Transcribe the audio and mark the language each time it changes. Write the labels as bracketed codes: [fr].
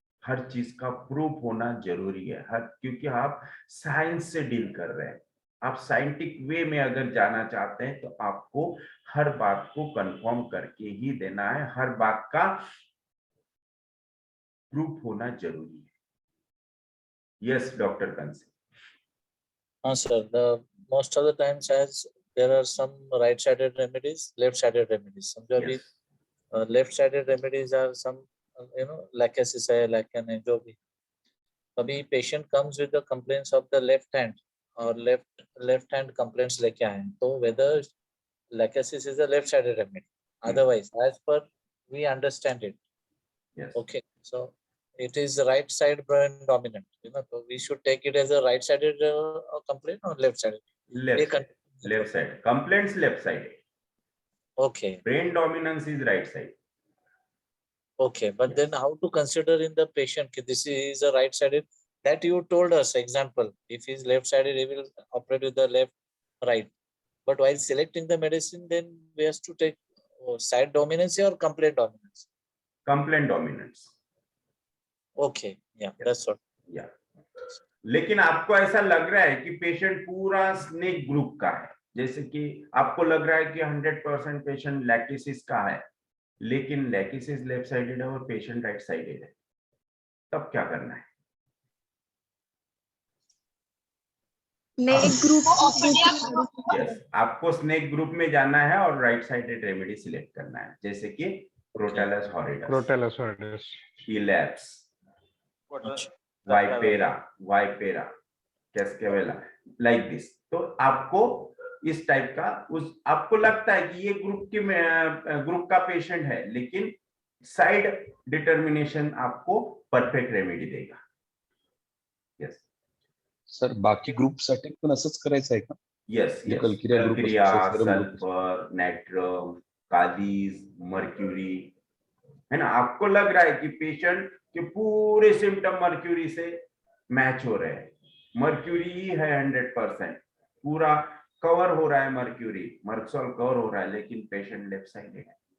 [hi] हर चीज का प्रूफ होना जरूरी है, क्योंकि आप साइंस से डील कर रहे हैं। आप साइंटिफिक वे में अगर जाना चाहते हैं तो आपको हर बात को कंफर्म करके ही देना है, हर बात का प्रूफ होना जरूरी है। [en] Yes doctor कंसी। [hi] हाँ sir, [en] most of the times as there are some right-sided remedies, left-sided remedies. [hi] समझो अभी [en] left-sided remedies are some [hi] lachesis है, lichen है, जो भी। [en] अभी patient comes with the complaints of the left hand और left hand complaints [hi] लेके आए हैं, [en] तो whether lachesis is a left-sided remedy, otherwise as per we understand it, yes, okay, so it is right side brain dominant. So we should take it as a right-sided complaint or left-sided. Left side. Complaints left side. Okay. Brain dominance is right side. Okay, but Yes. then how to consider in the patient this is a right-sided? That you told us example. If he's left-sided, he will operate with the left, right. But while selecting the medicine, then we have to take side dominance or complaint dominance. Complaint dominance. Okay, yeah, that's what. [hi] या लेकिन आपको ऐसा लग रहा है कि patient पूरा snake group का है, जैसे कि आपको लग रहा है कि 100% पेशेंट लैक्टिसिस का है, लेकिन लैक्टिसिस लेफ्ट साइडेड है और पेशेंट राइट साइडेड है, तब क्या करना है? [en] snake group [hi] यस, आपको स्नेक ग्रुप में जाना है और राइट साइडेड रेमेडी सिलेक्ट करना है, जैसे कि Crotalus horridus, elapse, Vipera, कैस्केवेला, like this. तो आपको इस टाइप का आपको लगता है कि ये ग्रुप का पेशेंट है, लेकिन साइड डिटर्मिनेशन आपको परफेक्ट रेमेडी देगा। [en] yes [mr] सर, बाकी ग्रुपसाठी पण असंच करायचं आहे का? [hi] Yes, कलकिरिया, sulphur, nitrum, kalij, mercury, है ना। आपको लग रहा है कि पेशेंट के पूरे सिम्टम मर्क्यूरी से मैच हो रहे हैं, मर्क्यूरी है 100%, पूरा कवर हो रहा है, मर्क्सोल कवर हो रहा है, लेकिन पेशेंट लेफ्ट साइडेड है।